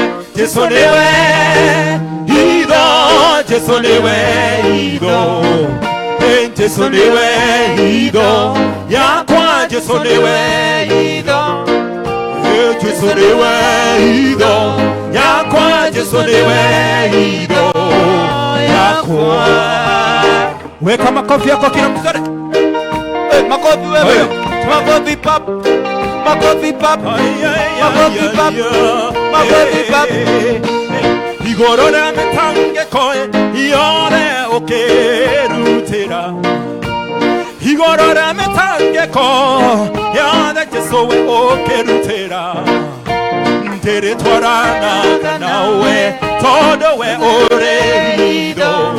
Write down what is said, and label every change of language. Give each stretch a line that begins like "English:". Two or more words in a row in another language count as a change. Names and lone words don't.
Kikuyu: Jesũ nĩwe hitho, Jesũ nĩwe hitho. Jesũ nĩwe hitho yakwa, Jesũ nĩwe hitho. Jesũ nĩwe hitho yakwa, Jesũ nĩwe hitho yakwa.
Swahili: Weka makofi yako kila mtu zote. Makofi wewe. Makofi pap. Makofi pap. Makofi pap. Makofi pap.
Kikuyu: Igoro rĩa mĩtangĩko yothe ũkĩrutĩra. Igoro rĩa mĩtangĩko yothe Jesũ we ũkĩrutĩra. Ndĩrĩtwaranaga nawe tondũ we ũrĩ hitho.